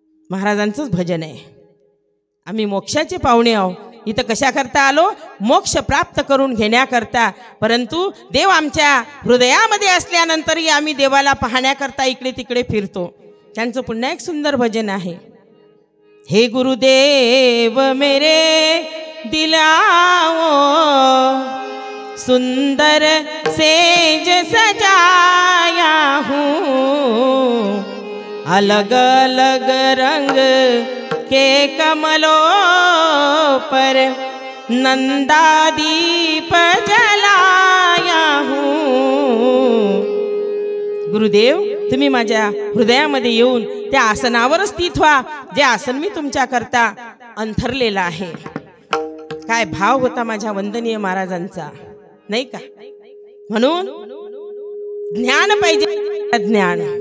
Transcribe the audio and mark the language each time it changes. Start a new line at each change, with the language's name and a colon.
Marathi: महाराजांचंच भजन आहे. आम्ही मोक्षाचे पाहुणे आहो. इथं कशा करता आलो? मोक्ष प्राप्त करून घेण्याकरता. परंतु देव आमच्या हृदयामध्ये असल्यानंतरही आम्ही देवाला पाहण्याकरता इकडे तिकडे फिरतो. त्यांचं पुन्हा एक सुंदर भजन आहे.
Hindi: हे गुरुदेव मेरे दिलाओ, सुंदर सेज सजाया हूँ, अलग अलग रंग के कमलों पर नंदादीप जलाया हूँ.
Marathi: गुरुदेव तुम्ही माझ्या हृदयामध्ये येऊन त्या आसनावर स्थित व्हा, जे आसन मी तुमच्या करता अंथरलेलं आहे. काय भाव होता माझ्या वंदनीय महाराजांचा, नाही का? म्हणून ज्ञान पाहिजे, ज्ञान.